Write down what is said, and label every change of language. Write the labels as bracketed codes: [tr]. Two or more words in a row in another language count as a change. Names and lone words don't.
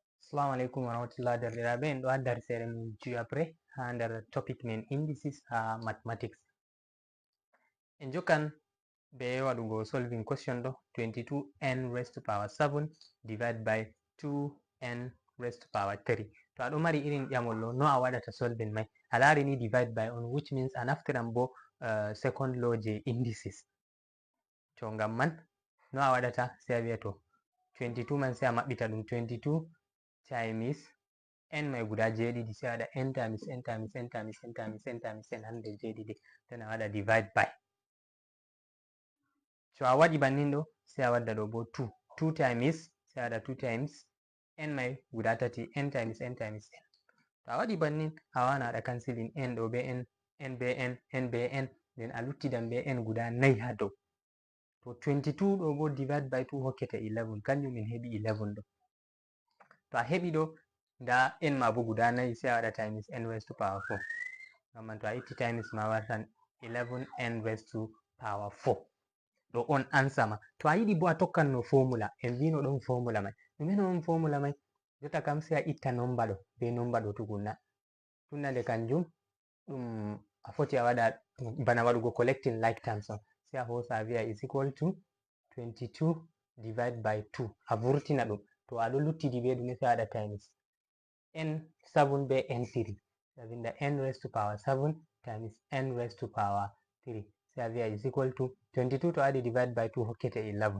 [ar] السلام عليكم ورحمة الله وبركاته. [ff] En ɗo ha darsere min juyabre ha nder topic min indices ha mathematics. En jokkan be waɗugo [en] solving question ɗo 22n raised to power 7 divided by 2n raised to power 3. [ff] To aɗo mari irin ƴamol ɗo no a waɗata solving mai? A lari ni [en] divide by [ff] on, [en] which means [ff] a naftiran bo [en] second law [ff] je indices. To ngam man no a waɗata? Sai a wi'a to 22 man sai a maɓɓita ɗum 22 [en] times n [ff] mai guda jeɗiɗi, sai waɗa [en] n times n times n [ff] times n times n times n hande jeɗiɗi, then a waɗa [en] divide by. [ff] So a waɗi bannin ɗo sai a wadda ɗo bo 2 times, sai a waɗa 2 [en] times n [ff] mai guda tati, [en] n times n times n. [ff] To a waɗi bannin a wawan a waɗa cancelling n ɗo be n, n be n, n be n, then a luttidan be n guda 4 ha dow. To 22 ɗo bo [en] divide by [ff] 2 hokkete 11, kanjum min heɓi 11 ɗo. To a heɓi ɗo nda n ma bo guda 4, sai a waɗa [en] times n raised to power 4. [ff] Ngam to a itti times ma wartan [en] 11n raised to power 4. [ff] Ɗo on answer ma. To a yiɗi bo a tokkan no formula, en vino ɗon formula mai. Ɗume on formula mai? Jotta kam sai a itta number ɗo be number ɗo tukunna. Tunda nde kanjum ɗum a foti a waɗa bana waɗugo [en] collecting like terms [ff] on. Sai a hosa a wi'a [en] is equal to 22 divide by 2. [ff] A vurtina ɗum. To aɗo luttidi be ɗume sai a waɗa [en] times n [ff] 7 be n 3. Sai a vinda [en] n raised to power 7 times n raised to power 3. [ff] Sai a wi'a [en] is equal to [ff] 22 to waɗi [en] divide by [ff] 2 hokkete 11.